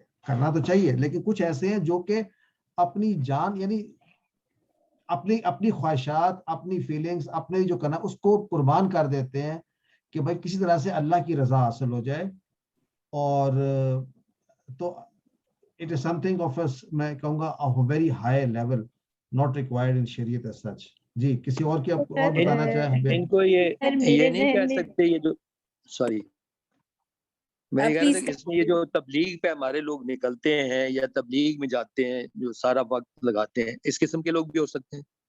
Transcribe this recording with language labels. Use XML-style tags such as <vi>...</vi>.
<ur>کرنا تو چاہیے, لیکن کچھ ایسے ہیں جو کہ اپنی جان یعنی اپنی خواہشات, اپنی فیلنگز, اپنے جو کرنا اس کو قربان کر دیتے ہیں کہ بھائی کسی طرح سے اللہ کی رضا حاصل ہو جائے. اور تو</ur> <en>it is something of a</en> <ur>میں کہوں گا</ur> <en>of a very high level not required in Sharia as such.</en> <ur>جی کسی اور کی آپ اور بتانا چاہیں؟ ان کو یہ نہیں کہہ سکتے یہ جو سوری میں یہ کہہ رہا تھا کہ اس میں یہ جو تبلیغ پہ ہمارے لوگ نکلتے ہیں یا تبلیغ میں جاتے ہیں جو سارا وقت لگاتے ہیں, اس قسم کے لوگ بھی ہو سکتے ہیں</ur>